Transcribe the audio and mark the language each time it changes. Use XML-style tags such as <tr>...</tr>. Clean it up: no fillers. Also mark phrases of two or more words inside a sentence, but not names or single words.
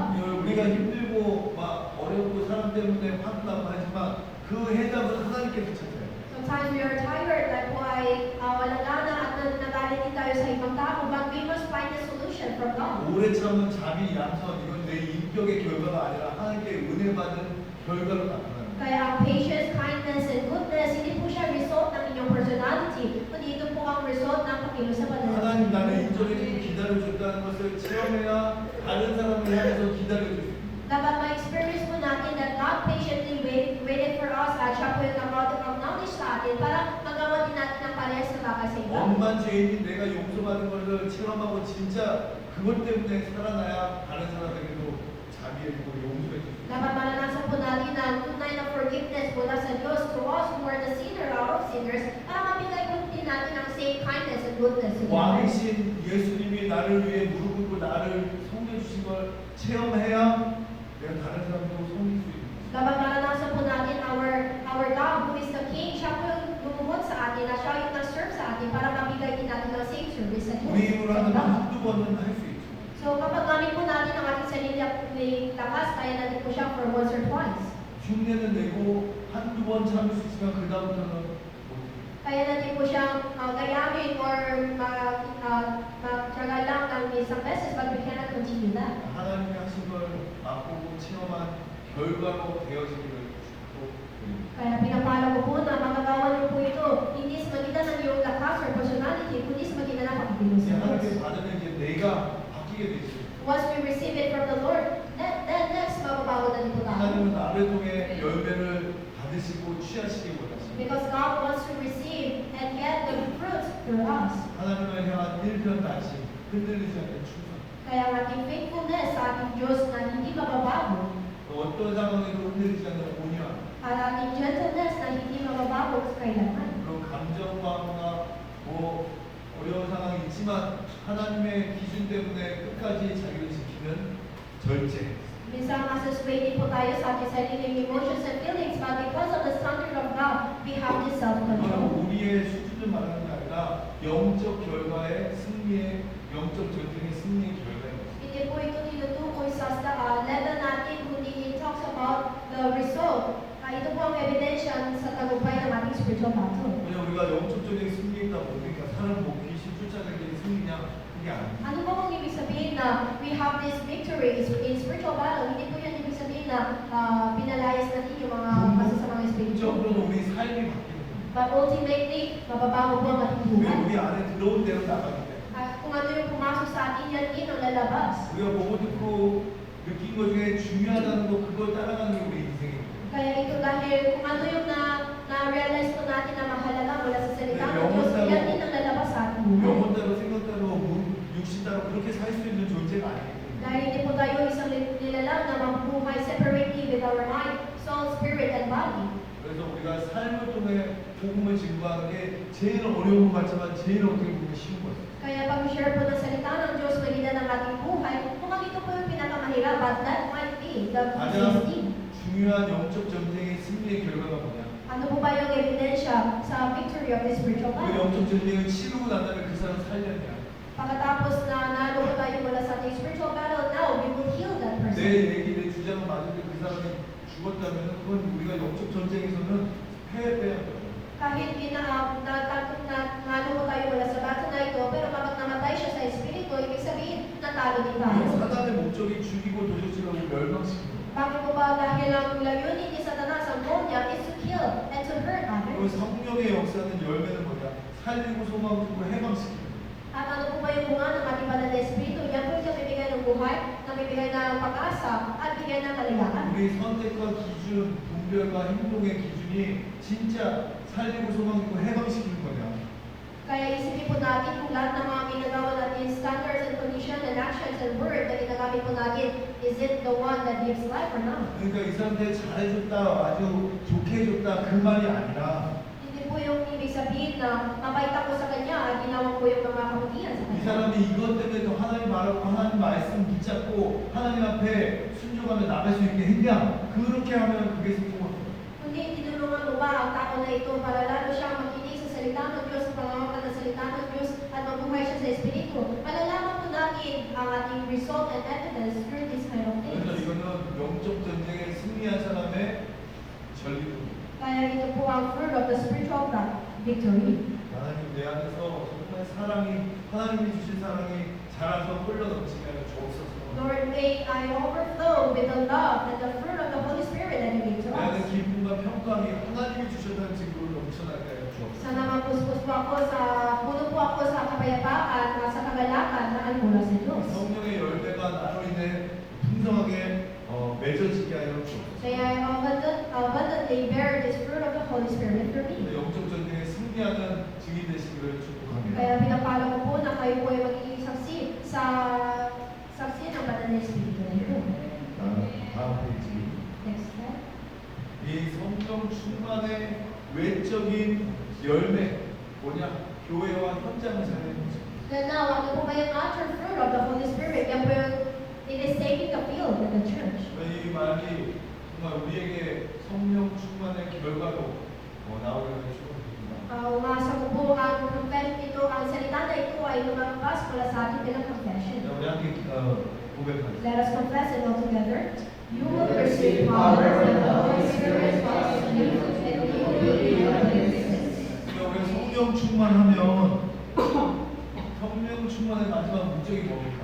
<ko>우리가 힘들고 막 어렵고 사람 때문에 화나고 하지만 그 해답은 하나님께서 찾아요.</ko> <en>Sometimes we are tired, like</en> <tl>po ay walang gana at nagalit din tayo sa ibang tao,</tl> <en>but we must find a solution from God.</en> <ko>오래 참은 자비, 양선 이건 내 인격의 결과가 아니라 하나님께 은혜 받은 결과로 나타나는 거예요.</ko> <tl>Kaya ang</tl> <en>patience, kindness, and goodness,</en> <tl>hindi po siya result ng inyong personality, kundi ito po ang result ng pakilos sa Banal na</tl> <ko>하나님 나를</ko> <tl>Espiritu.</tl> <ko>인정해주고 기다려줬다는 것을 체험해야 다른 사람을 향해서 기다려줄 수 있습니다.</ko> <tl>Dapat ma-experience po natin</tl> <en>that God patiently waited for us</en> <tl>at siya po yung nag-acknowledge sa atin para magawa din natin ang parehas na bagay sa iba.</tl> <ko>엄만 죄인인 내가 용서받은 것을 체험하고 진짜 그것 때문에 살아나야 다른 사람에게도 자비해주고 용서해주고</ko> <tl>Dapat maranasan po natin ang tunay na forgiveness mula sa Diyos</tl> <en>to us who are the sinner out of sinners</en> <tl>para mabigay po din natin ang</tl> <en>same kindness and goodness to the others.</en> <ko>왕이신 예수님이 나를 위해 무릎 꿇고 나를 섬겨주신 걸 체험해야 내가 다른 사람도 섬길 수 있는 거예요.</ko> <tl>Kapag maranasan po natin</tl> <en>our God who is the King,</en> <tl>siya po yung lumuhod sa atin, na siya yung nag-serve sa atin para mabigay din natin ang same service sa Diyos.</tl> <ko>우리 힘으로 하는</ko> <tl>Sa God.</tl> <ko>한두 번은 할 수 있죠.</ko> <tl>So kapag gamit po natin ang ating sarili at may lakas, kaya natin po siya</tl> <en>for once or twice.</en> <ko>흉내는 내고 한두 번 참을 수 있지만 그 다음부터는 못해요.</ko> <tl>Kaya natin po siyang gayamin or magtyaga lang ng isang beses,</tl> <en>but we cannot continue that.</en> <ko>하나님이 하신 걸 맛보고 체험한 결과로 되어지기를 축복드립니다.</ko> <tl>Kaya pinapala ko po na magagawa niyo po ito, hindi sa magitan ng iyong lakas or personality, kundi sa magitan ng pagkilos</tl> <ko>이제</ko> <tl>sa</tl> <ko>하나님께</ko> <tl>Diyos.</tl> <ko>받으면 이제 내가 바뀌게 되죠.</ko> <en>Once we receive it from the Lord, then next,</en> <tl>mababago na din po tayo.</tl> <ko>하나님은 나를 통해 열매를 받으시고 취하시기 원하십니다.</ko> <en>Because God wants to receive and get the fruit through us.</en> <ko>하나님을 향한 일편단심, 흔들리지 않는 충성.</ko> <tl>Kaya ang ating faithfulness sa ating Diyos na hindi mababago,</tl> <ko>또 어떤 상황에도 흔들리지 않는 온유함.</ko> <tl>at ating gentleness na hindi mababago sa kailangan.</tl> <ko>그런 감정마음과 뭐 어려운 상황이 있지만 하나님의 기준 때문에 끝까지 자기를 지키는 절제.</ko> <tl>Minsan masusway po tayo sa ating sariling</tl> <en>emotions and feelings, but because of the standard of God, we have this self-control.</en> <ko>그건 우리의 수준을 말하는 게 아니라 영적 결과의 승리의 영적 전쟁의 승리의 결과입니다.</ko> <tl>Hindi po ito tinutukoy sa level natin, kundi</tl> <en>it talks about the result.</en> <tl>Ito po ang ebidensya sa tagumpay ng ating spiritual battle.</tl> <ko>그냥 우리가 영적적인 승리다 보니까 사람 뭐 귀신 쫓아내기 승리냐 그게 아니에요.</ko> <tl>Ano po ang ibig sabihin na</tl> <en>we have this victory in spiritual battle?</en> <tl>Hindi po yan ibig sabihin na pinalayas natin yung mga masasamang espiritu.</tl> <ko>궁극적으로는 우리 삶이 바뀌는 거예요.</ko> <en>But ultimately,</en> <tl>mababago po ang ating buhay.</tl> <ko>우리 안에 들어온 대로 나가기 때문에</ko> <tl>Kung ano yung pumasok sa atin, yan din ang lalabas.</tl> <ko>우리가 보고 듣고 느낀 것 중에 중요하다는 거 그걸 따라가는 게 우리 인생입니다.</ko> <tl>Kaya ito dahil kung ano yung na-realize po natin na mahalaga mula sa salita ng Diyos, yan din ang lalabas sa ating buhay.</tl> <ko>영혼 따로 생각 따로 육신 따로 그렇게 살 수 있는 존재가 아니기 때문에</ko> <tl>Dahil hindi po tayo isang nilalang na mabuhay</tl> <en>separately with our mind, soul, spirit, and body.</en> <ko>그래서 우리가 삶을 통해 복음을 증거하는 게 제일 어려운 것 같지만 제일 어떻게 보면 쉬운 거예요.</ko> <tl>Kaya pag-share po ng salita ng Diyos magitan ng ating buhay, mukhang ito po yung pinakamahirap,</tl> <en>but that might be the</en> <ko>가장</ko> <en>easiest thing.</en> <ko>중요한 영적 전쟁의 승리의 결과가 뭐냐?</ko> <tl>Ano po ba yung ebidensya sa</tl> <en>victory of this spiritual</en> <ko>그</ko> <en>battle?</en> <ko>영적 전쟁을 치르고 난 다음에 그 사람 살렸냐?</ko> <tl>Pagkatapos na nalo po tayo mula sa ating</tl> <en>spiritual battle, now we will heal that</en> <ko>내</ko> <en>person.</en> <ko>얘기, 내 주장을 맞는데 그 사람이 죽었다면 그건 우리가 영적 전쟁에서는 패배한 거예요.</ko> <tl>Kahit nalo po tayo mula sa battle na ito, pero kapag namatay siya sa espiritu, ibig sabihin, natalo din tayo.</tl> <ko>사단의 목적이 죽이고 도적질하고 멸망시키는 거예요.</ko> <tl>Bakit po ba dahil ang layunin ni Satanas, ang goal niya</tl> <en>is to kill and to hurt</en> <ko>그리고</ko> <en>others?</en> <ko>성령의 역사는 열매는 뭐냐? 살리고 소망 주고 해방시키는 거예요.</ko> <tl>At ano po ba yung bunga ng ating banal na espiritu? Yan po yung namibigay ng buhay, namibigay ng pag-asa, at bigay ng kalayaan.</tl> <ko>우리 선택과 기준, 분별과 행동의 기준이 진짜 살리고 소망 주고 해방시키는 거냐?</ko> <tl>Kaya isipin po natin kung lahat ng mga ginagawa natin,</tl> <en>standards and conditions and actions and word</en> <tl>na ginagamit po natin,</tl> <en>is it the one that gives life or not?</en> <ko>그러니까 이 사람한테 잘해줬다, 아주 좋게 해줬다 그 말이 아니라</ko> <tl>Hindi po yung ibig sabihin na mabait ako sa kanya at ginawa ko yung mga kabutihan sa</tl> <ko>이</ko> <tl>kanya.</tl> <ko>사람이 이것 때문에 또 하나님 말하고 하나님 말씀 붙잡고 하나님 앞에 순종하며 나갈 수 있게 했냐? 그렇게 하면 그게 성공한 거예요.</ko> <tl>Kundi tinulungan mo ba ang tao na ito para lalo siyang makinig sa salita ng Diyos, sa pangangako ng salita ng Diyos, at mabuhay siya sa Espiritu. Malalaman po natin ang ating</tl> <en>result and evidence through this kind of</en> <ko>그래서</ko> <en>things.</en> <ko>이거는 영적 전쟁에 승리한 사람의 전리품입니다.</ko> <tl>Kaya ito po ang</tl> <en>fruit of the spiritual victory.</en> <ko>하나님 내 안에서 정말 사랑이 하나님이 주신 사랑이 자라서 흘러 넘치게 하여 주옵소서.</ko> <en>Lord, may I overflow with the love and the fruit of the Holy Spirit that you give to</en> <ko>내 안에</ko> <en>us.</en> <ko>기쁨과 평강이 하나님이 주셨다는 증거로 넘쳐나게 하여 주옵소서.</ko> <tl>Sana mapuspos po ako puno po ako sa kapayapaan at sa kagalakan na mula sa Diyos.</tl> <ko>성령의 열매가 나로 인해 풍성하게 맺어지게 하여 주옵소서.</ko> <en>May I abundantly bear this fruit of the Holy Spirit for me.</en> <ko>영적 전쟁에 승리하는 증인 되시기를 축복합니다.</ko> <tl>Kaya pinapala ko po na kayo po ay magiging saksi ng banal na Espiritu na ito.</tl> <ko>다음 페이지.</ko> <en>Next slide.</en> <ko>이 성령 충만의 외적인 열매 뭐냐? 교회와 현장을 살리는 거죠.</ko> <en>Then now,</en> <tl>ano po ba yung</tl> <en>actual fruit of the Holy Spirit?</en> <tl>Yan po yung</tl> <en>it is saving the field in the church.</en> <ko>이 말이 정말 우리에게 성령 충만의 결과로 나오게 해주십니다.</ko> <tl>Umasa ko po ang prophetic ito, ang salita na ito ay lumabas mula sa ating bilang confession.</tl> <ko>우리 함께 고백하겠습니다.</ko> <en>Let us confess it all together. You will receive receive power power when when the the Holy Holy Spirit Spirit falls falls on on you, you, and and you you will will be be my my witnesses.</en> <ko>우리 성령 충만하면 성령 충만의 마지막 목적이 뭡니까?</ko>